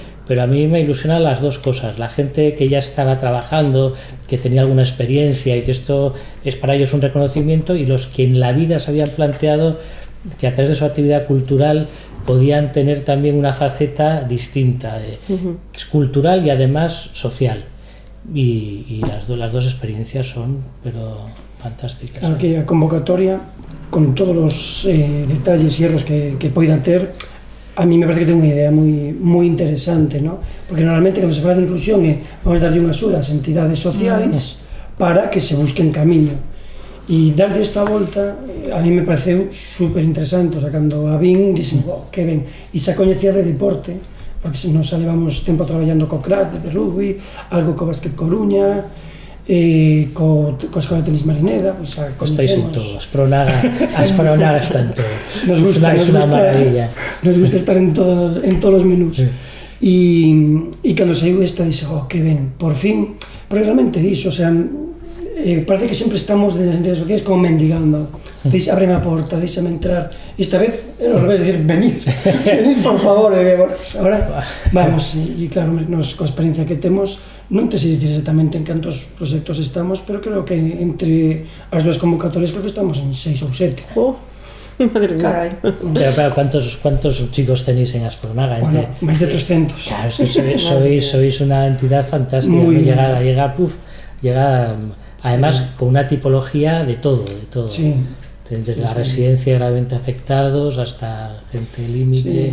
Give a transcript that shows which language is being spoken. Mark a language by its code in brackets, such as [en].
[es] Pero a mí me ilusionan las dos cosas, la gente que ya estaba trabajando, que tenía alguna experiencia y que esto es para ellos un reconocimiento, y los que en la vida se habían planteado que a través de su actividad cultural podían tener también una faceta distinta, es cultural y además social. Y las dos experiencias son pero fantásticas. [gl] Claro que a convocatoria, con todos os detalles e erros que poida ter, [es] a mí me parece [gl] que ten unha idea moi interesante, ¿no? Porque normalmente cando se fala de inclusión vamos darlle unha axuda ás entidades sociais para que se busquen camiño, e darlle esta volta a mí me pareceu super interesante. O sea, cando a vin dixen, que ben, e xa coñecía de deporte, porque se nos levamos tempo traballando co CRAT de rugby, algo co Básquet Coruña, coa Escola de Tenis Marineda, pois a [es] Estáis en todo, Aspronaga está en todo. Nos gusta, es una maravilla. Nos gusta estar en todos [gl] os menús. E cando saiu esta dixe, que ben, por fin, porque realmente iso, o sea, parece que sempre estamos nas entidades sociais como mendigando, ábreme a porta, deixame entrar, e esta vez era ao revés, [es] decir, venid por favor, ahora vamos. [gl] E claro, nos coa experiencia que temos, non te sei dicir exactamente en cantos proxectos estamos, pero creo que entre as dúas convocatorias creo que estamos en 6 ou 7. [es] Madre mía. Caray. Pero claro, ¿cuántos chicos tenéis en Aspronaga? [gl] Bueno, máis de 300. [es] Claro, es que sois una entidad fantástica, Muy bien. llega además con una tipología de todo. Sí. desde a residencia gravemente afectados hasta gente límite.